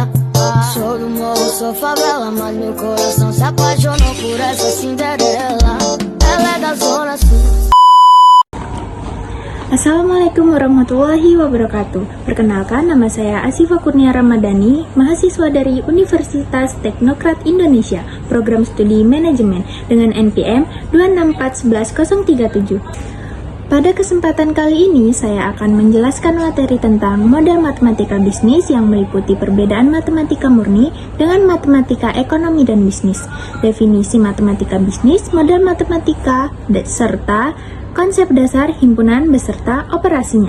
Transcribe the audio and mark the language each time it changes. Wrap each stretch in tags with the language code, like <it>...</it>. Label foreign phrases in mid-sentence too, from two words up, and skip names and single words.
<pt>Sou do morro, sou favela, mas meu coração se apaixonou por essa Cinderela. Ela é da zona sul.</pt> <ar>السلام عليكم ورحمة الله وبركاته.</ar> <id>Perkenalkan, nama saya Asifa Kurnia Ramadhani, mahasiswa dari Universitas Teknokrat Indonesia, program studi manajemen dengan NPM 2641137. Pada kesempatan kali ini, saya akan menjelaskan materi tentang model matematika bisnis yang meliputi perbedaan matematika murni dengan matematika ekonomi dan bisnis, definisi matematika bisnis, model matematika, serta konsep dasar himpunan beserta operasinya.</id>